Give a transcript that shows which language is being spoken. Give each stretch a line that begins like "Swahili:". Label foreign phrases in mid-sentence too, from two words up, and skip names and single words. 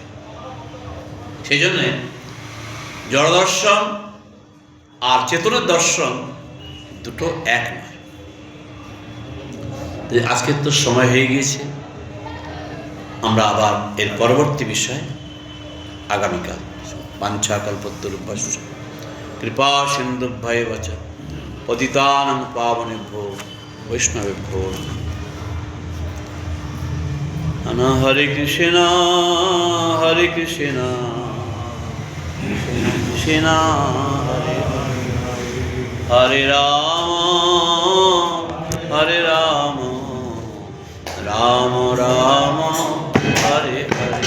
Bangla: সেই জন্যে জড় দর্শন আর চেতনের দর্শন দুটো এক নয়। আজকের তো সময় হয়ে গিয়েছে, আমরা আবার এর পরবর্তী বিষয় আগামীকাল।
Sanskrit: বাঞ্ছাকল্পতরুভ্যশ্চ কৃপা সিন্ধুভ্যেব চ পতিতানাং পাবনেভ্যো বৈষ্ণবেভ্যো নমঃ। হরে কৃষ্ণ হরে কৃষ্ণ কৃষ্ণ হরে হরে রাম হরে রাম রাম রাম হরে হরে।